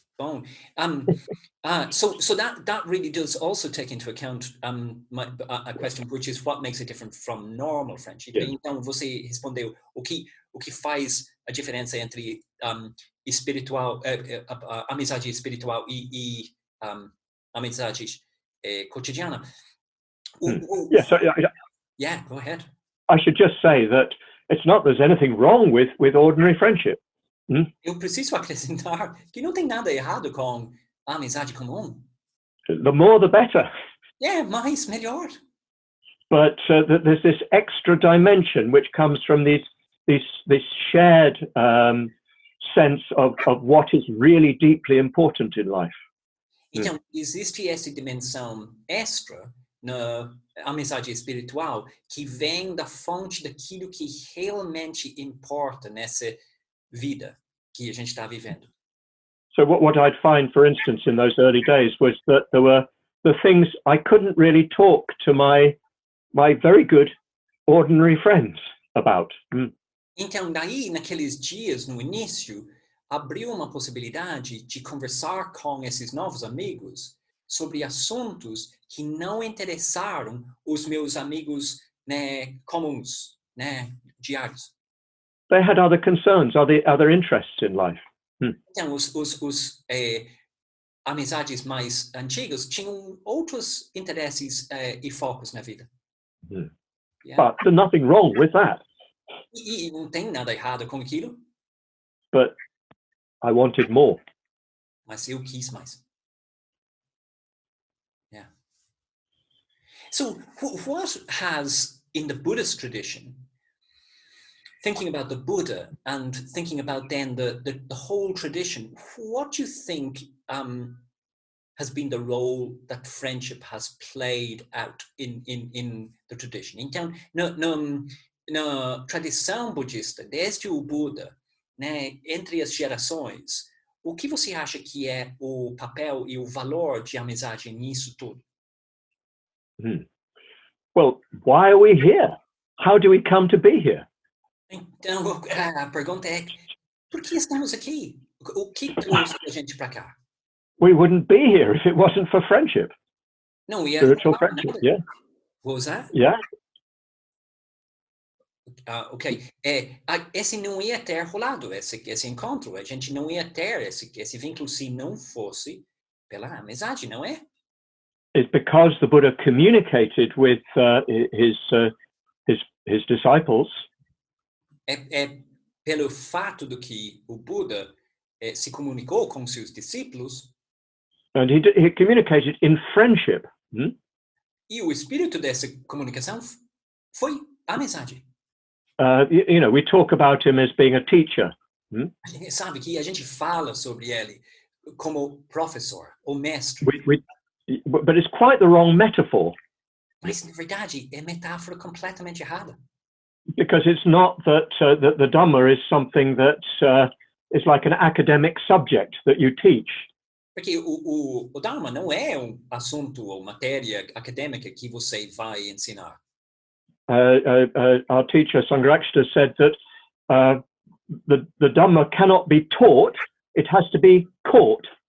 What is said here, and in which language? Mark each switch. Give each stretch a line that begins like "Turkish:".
Portuguese: Bom,
English: so that really does also take into account a question, which is what makes it different from normal friendship. Yeah.
Portuguese: Então você respondeu o que faz a diferença entre espiritual, amizade espiritual e amizade cotidiana.
English: Yes, yeah, go ahead. I should just say that it's not there's anything wrong with ordinary friendship.
Portuguese: Eu preciso acrescentar que não tem nada errado com a amizade comum.
English: The more, the better.
Portuguese: Mais, melhor.
English: But there's this extra dimension which comes from this shared sense of what is really deeply important in life.
Portuguese: Então, existe essa dimensão extra na amizade espiritual que vem da fonte daquilo que realmente importa nessa vida que a gente está vivendo.
English: So what I'd find, for instance, in those early days was that there were the things I couldn't really talk to my very good ordinary friends about.
Portuguese: Então, daí, naqueles dias, no início, abriu uma possibilidade de conversar com esses novos amigos sobre assuntos que não interessaram os meus amigos, né, comuns, né, diários.
English: They had other concerns, other interests in life.
Portuguese: Então, os amizades mais antigas tinham outros interesses e focos na vida.
English: But there's nothing wrong with that.
Portuguese: E não tem nada errado com aquilo.
English: But I wanted more.
Portuguese: Mas eu quis mais.
English: So what has, in the Buddhist tradition, thinking about the Buddha and thinking about then the whole tradition, what do you think has been the role that friendship has played out in the tradition?
Portuguese: Então, na tradição budista, desde o Buda, né, entre as gerações, o que você acha que é o papel e o valor de amizade nisso tudo?
English: Well, why are we here? How do we come to be here?
Portuguese: Então, a pergunta é, por que estamos aqui? O que trouxe a gente para cá?
English: We wouldn't be here if it wasn't for friendship.
Portuguese: Não ia
English: Spiritual friendship,
Portuguese: nada.
English: yeah. What was that? Yeah. Ok.
Portuguese: Esse não ia ter rolado, esse encontro. A gente não ia ter esse vínculo se não fosse pela amizade, não é?
English: It's because the Buddha communicated with his disciples.
Portuguese: É pelo fato de que o Buda se comunicou com seus discípulos.
English: And he communicated in friendship.
Portuguese: E o espírito dessa comunicação foi amizade.
English: You know, we talk about him as being a teacher.
Portuguese: Sabe que a gente fala sobre ele como professor ou mestre.
English: But it's quite the wrong metaphor.
Portuguese: Mas, na verdade, é metáfora completamente errada.
English: Because it's not that the Dhamma is something that is like an academic subject that you teach.
Portuguese: Porque o Dharma não é assunto ou matéria acadêmica que você vai ensinar.
English: Our teacher, Sangharakshita, said that the Dhamma cannot be taught, it has to be caught.